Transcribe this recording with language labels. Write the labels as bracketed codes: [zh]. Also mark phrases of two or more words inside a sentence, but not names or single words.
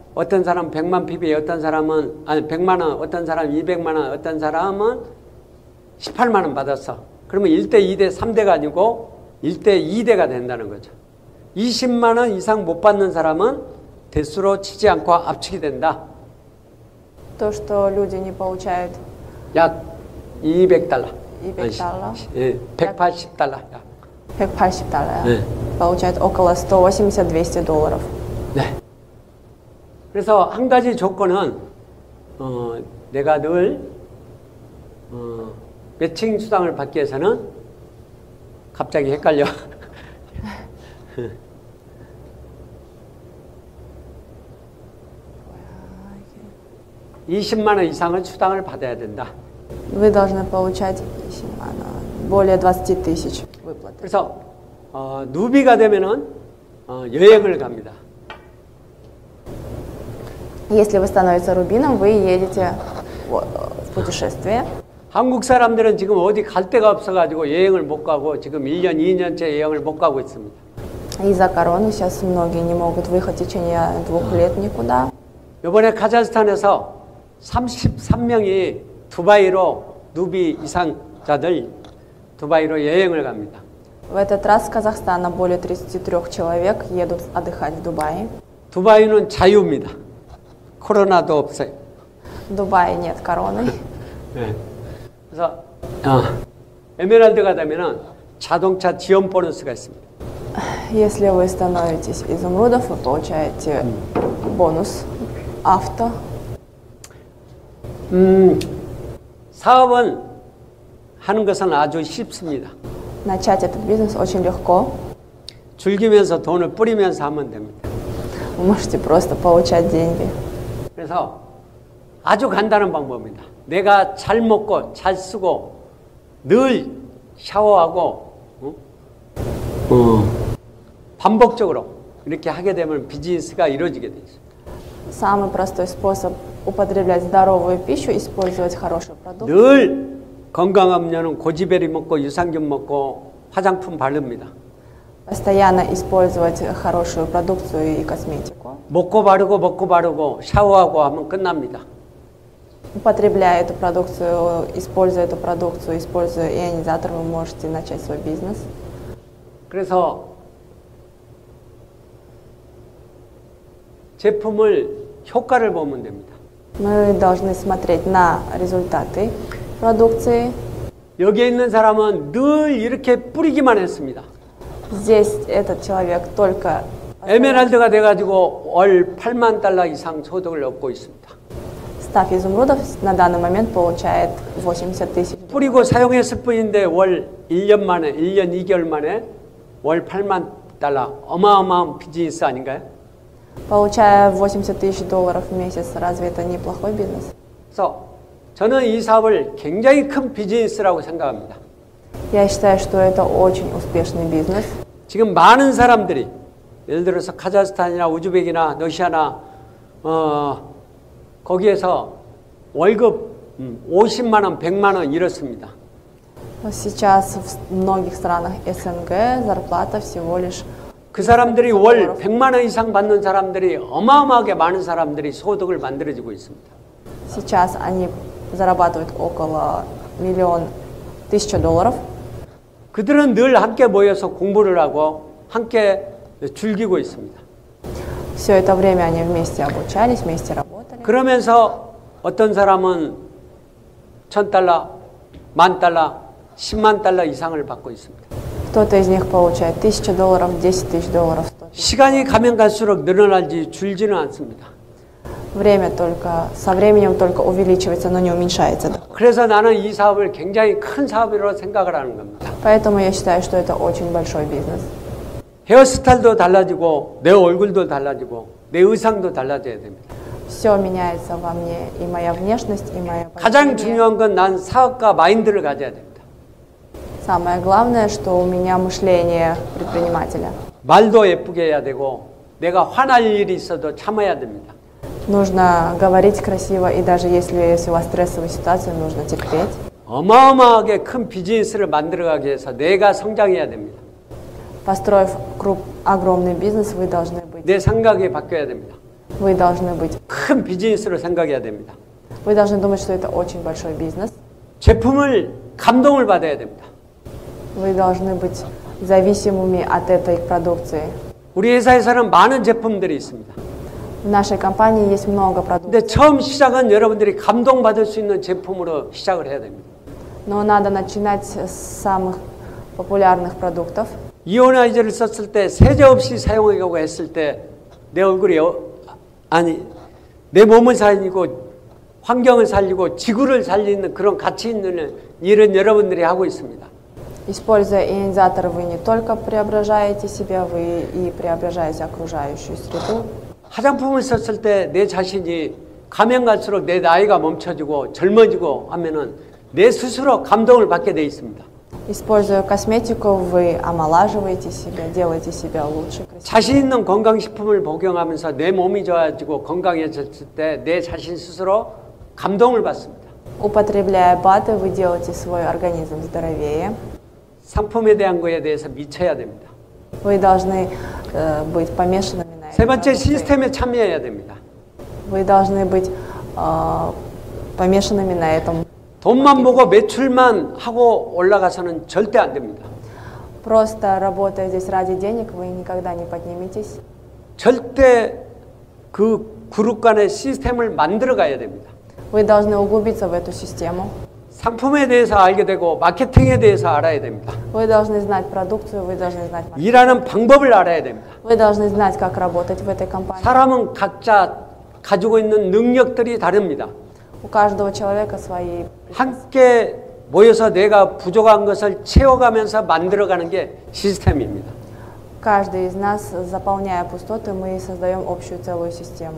[ko] 어떤 사람은 100만 PB, 어떤 사람은 100만 원, 어떤 사람은 200만 원, 어떤 사람은 18만 원 받았어. 그러면 1대, 2대, 3대가 아니고 1대, 2대가 된다는 거죠. 20만 원 이상 못 받는 사람은 대수로 치지 않고 압축이 된다. [ru] То, что люди не получают [ko] 약 200달러. 200달러. 예, 180달러. 180 달러. 네. [ru] Получают около 180-200 долларов. [ko] 네. 그래서 한 가지 조건은 내가 늘 매칭 수당을 받기 위해서는 갑자기 헷갈려. 20만 원 이상의 수당을 받아야 된다. [ru] Вы должны получать более 20 тысяч выплат. [ko] 그래서 누비가 되면은 여행을 갑니다. [ru] Если вы становитесь рубином, вы едете в путешествие. [ko] 한국 사람들은 지금 어디 갈 데가 없어가지고 여행을 못 가고 지금 1년, 2년째 여행을 못 가고 있습니다. [ru] Из-за короны сейчас многие не могут выехать в течение 2 лет никуда. [ko] 이번에 카자흐스탄에서 33명이 두바이로 누비 이상자들 두바이로 여행을 갑니다. [ru] В этот раз с Казахстана более 33 человек едут отдыхать в Дубае. [ko] 두바이는 자유입니다. 코로나도 없어요. [ru] В Дубае нет короны. [ko] 네. 그래서 에메랄드가 되면은 자동차 지원 보너스가 있습니다. [ru] Если вы становитесь изумрудов, вы получаете бонус авто. [ko] 사업은 하는 것은 아주 쉽습니다. [ru] Начать этот бизнес очень легко. [ko] 즐기면서 돈을 뿌리면서 하면 됩니다. [ru] Вы можете просто получать деньги. [ko] 그래서 아주 간단한 방법입니다. 내가 잘 먹고 잘 쓰고 늘 샤워하고 반복적으로 이렇게 하게 되면 비즈니스가 이루어지게 되죠. [ru] Самый простой способ употреблять здоровую пищу, использовать хороший продукт. [ko] 늘 건강음료는 고지베리 먹고 유산균 먹고 화장품 바릅니다. [ru] Постоянно использовать хорошую продукцию и косметику. [ko] 먹고 바르고 샤워하고 하면 끝납니다. [ru] Употребляя эту продукцию, используя эту продукцию, используя ионизатор, вы можете начать свой бизнес. [ko] 그래서 제품을 효과를 보면 됩니다. [ru] Мы должны смотреть на результаты продукции. [ko] 여기에 있는 사람은 늘 이렇게 뿌리기만 했습니다. [ru] Здесь этот человек только [ko] 에메랄드가 돼가지고 월 8만 달러 이상 소득을 얻고 있습니다. [ru] став изумрудов, на данный момент получает 80 тысяч. [ko] 뿌리고 사용했을 뿐인데 월 1년 만에, 1년 2개월 만에 월 8만 달러. 어마어마한 비즈니스 아닌가요? [ru] Получая 80 тысяч долларов в месяц, разве это неплохой бизнес? [ko] 그래서 저는 이 사업을 굉장히 큰 비즈니스라고 생각합니다. [ru] Я считаю, что это очень успешный бизнес. [ko] 지금 많은 사람들이 예를 들어서 카자흐스탄이나 우즈벡이나 러시아나 거기에서 월급 50만 원, 100만 원 이렇습니다. [ru] Сейчас в многих странах СНГ зарплата всего лишь [ko] 그 사람들이 월 100만 원 이상 받는 사람들이 어마어마하게 많은 사람들이 소득을 만들어지고 있습니다. [ru] Сейчас они зарабатывают около 1,000,000 долларов. [ko] 그들은 늘 함께 모여서 공부를 하고 함께 즐기고 있습니다. [ru] Все это время они вместе обучались, вместе работали. [ko] 그러면서 어떤 사람은 1,000달러, 10,000달러, 10만 달러 이상을 받고 있습니다. [ru] Кто-то из них получает 1,000 долларов, 10 тысяч долларов. 100 000. [ko] 시간이 가면 갈수록 늘어날지 줄지는 않습니다. [ru] Время только со временем только увеличивается, но не уменьшается. [ko] 그래서 나는 이 사업을 굉장히 큰 사업으로 생각을 하는 겁니다. [ru] Поэтому я считаю, что это очень большой бизнес. [ko] 헤어스타일도 달라지고 내 얼굴도 달라지고 내 의상도 달라져야 됩니다. [ru] Все меняется во мне, и моя внешность, и мое [ko] 가장 [ru] поведение. [ko] 중요한 건 난 사업가 마인드를 가져야 됩니다. [ru] Самое главное, что у меня мышление предпринимателя. [ko] 말도 예쁘게 해야 되고 내가 화날 일이 있어도 참아야 됩니다. [ru] Нужно говорить красиво, и даже если у вас стрессовая ситуация, нужно терпеть. [ko] 어마어마하게 큰 비즈니스를 만들어가기 위해서 내가 성장해야 됩니다. [ru] Построив огромный бизнес, вы должны быть. [ko] 내 생각이 바뀌어야 됩니다. [ru] Вы должны быть. [ko] 큰 비즈니스로 생각해야 됩니다. [ru] Вы должны думать, что это очень большой бизнес. [ko] 제품을 감동을 받아야 됩니다. [ru] Вы должны быть зависимыми от этой продукции. [ko] 우리 회사에서는 많은 제품들이 있습니다. [ru] В нашей компании есть много продуктов. [ko] 근데 처음 시작은 여러분들이 감동받을 수 있는 제품으로 시작을 해야 됩니다. [ru] Но надо начинать с самых популярных продуктов. [ko] 이오나이저를 썼을 때 세제 없이 사용하려고 했을 때 내 얼굴이 내 몸을 살리고 환경을 살리고 지구를 살리는 그런 가치 있는 일은 여러분들이 하고 있습니다. [ru] Используя ионизатор, вы не только преображаете себя, вы и преображаете окружающую среду. [ko] 화장품을 썼을 때 내 자신이 가면 갈수록 내 나이가 멈춰지고 젊어지고 하면은 내 스스로 감동을 받게 돼 있습니다. [ru] Используя косметику, вы омолаживаете себя, делаете себя лучше. [ko] 자신 있는 건강식품을 복용하면서 내 몸이 좋아지고 건강해졌을 때 내 자신 스스로 감동을 받습니다. [ru] Употребляя БАДы, вы делаете свой организм здоровее. [ko] 상품에 대한 거에 대해서 미쳐야 됩니다. [ru] Вы должны быть помешанными на [ko] 세 [ru] этом. [ko] 번째, 시스템에 참여해야 됩니다. [ru] Вы должны быть помешанными на этом. [ko] 돈만 보고 매출만 하고 올라가서는 절대 안 됩니다. [ru] Просто работая здесь ради денег, вы никогда не подниметесь. [ko] 절대 그 그룹 간의 시스템을 만들어 가야 됩니다. [ru] Вы должны углубиться в эту систему. [ko] 상품에 대해서 알게 되고 마케팅에 대해서 알아야 됩니다. [ru] Вы должны знать продукцию, вы должны знать маркетинг. [ko] 일하는 방법을 알아야 됩니다. [ru] Вы должны знать, как работать в этой компании. [ko] 사람은 각자 가지고 있는 능력들이 다릅니다. [ru] У каждого человека свои. [ko] 함께 모여서 내가 부족한 것을 채워가면서 만들어가는 게 시스템입니다. [ru] Каждый из нас, заполняя пустоты, мы создаем общую целую систему.